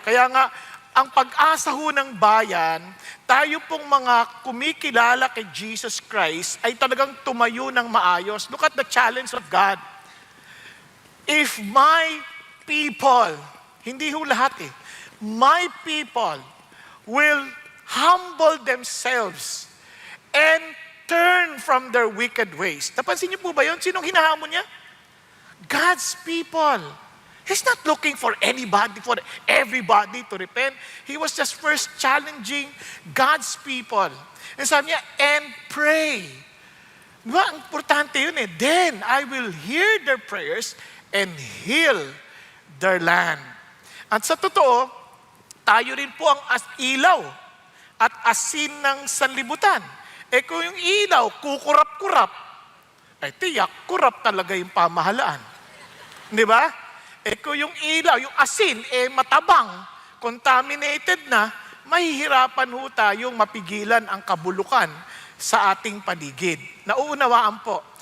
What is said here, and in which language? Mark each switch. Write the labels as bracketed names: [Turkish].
[Filipino] Kaya nga, ang pag-asa ho ng bayan, tayo pong mga kumikilala kay Jesus Christ ay talagang tumayo ng maayos. [English] Look at the challenge of God. If my people, [Filipino] hindi ho lahat [English] my people will humble themselves and turn from their wicked ways. [Filipino] Napansin niyo po ba yun? Sinong hinahamon niya? [English] God's people. He's not looking for everybody to repent. He was just first challenging God's people. And [Filipino] sabi niya, [English] and pray. [Filipino] Diba? Ang importante yun [English] Then I will hear their prayers and heal their land. [Filipino] At sa totoo, tayo rin po ang ilaw at asin ng sanlibutan. Kung yung ilaw, kukurap-kurap, tiyak, kurap talaga yung pamahalaan. Di ba? Kung yung ilaw, yung asin, matabang, contaminated na, mahihirapan ho tayong mapigilan ang kabulukan sa ating paligid. Nauunawaan po.